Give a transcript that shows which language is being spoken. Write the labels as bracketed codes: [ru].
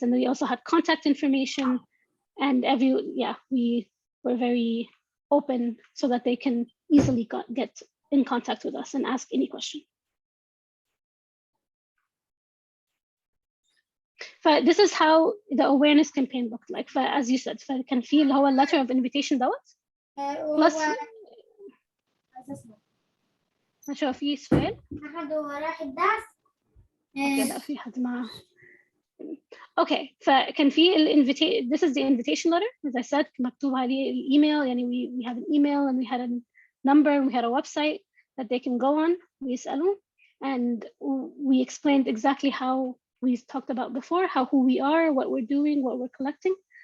[en] And we also had contact information and we were very open so that they can easily get in contact with us and ask any question. This is how the awareness campaign looked like. As you said, [ar] كان في اللي هو [en] letter of invitation dot. [ar] Plus شو في سؤال؟ أحد راح الدرس. لا في حد معه. [en] Okay, فكان في this is the invitation letter. As I said, [ar] مكتوب عليه الإيميل. يعني [en] we had an email and we had a number, we had a website that they can go on. [ar] ويسألوا, [en] and we explained exactly how we talked about before, who we are, what we're doing, what we're collecting.